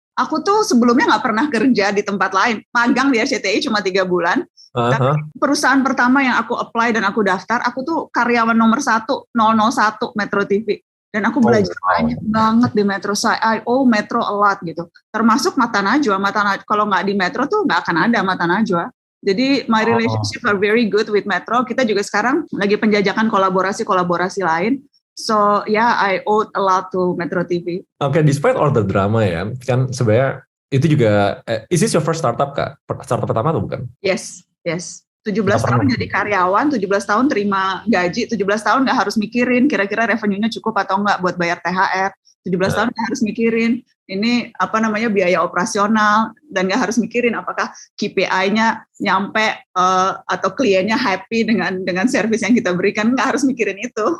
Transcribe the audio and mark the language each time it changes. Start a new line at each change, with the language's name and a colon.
Indonesian: Aku tuh sebelumnya nggak pernah kerja di tempat lain. Magang di RCTI cuma 3 bulan. Tapi perusahaan pertama yang aku apply dan aku daftar, aku tuh karyawan nomor 1, 001 Metro TV. Dan aku belajar banyak banget di Metro.
English: I owe Metro a lot
Indonesian: gitu. Termasuk Mata Najwa. Kalau nggak di Metro tuh nggak akan ada Mata Najwa.
English: Jadi my relationship are very good with Metro.
Indonesian: Kita juga sekarang lagi penjajakan kolaborasi lain.
English: So yeah, I owe a lot to Metro TV. Oke, despite all the drama ya,
Indonesian: kan sebenarnya itu juga,
English: is this your first startup, Kak?
Indonesian: Startup pertama atau bukan?
English: Yes.
Indonesian: 17 tahun jadi karyawan, 17 tahun terima gaji, 17 tahun nggak harus mikirin kira-kira revenue-nya cukup atau nggak buat bayar THR. 17 tahun nggak harus mikirin ini biaya operasional, dan nggak harus mikirin apakah KPI-nya nyampe atau kliennya happy dengan service yang kita berikan. Nggak harus mikirin itu.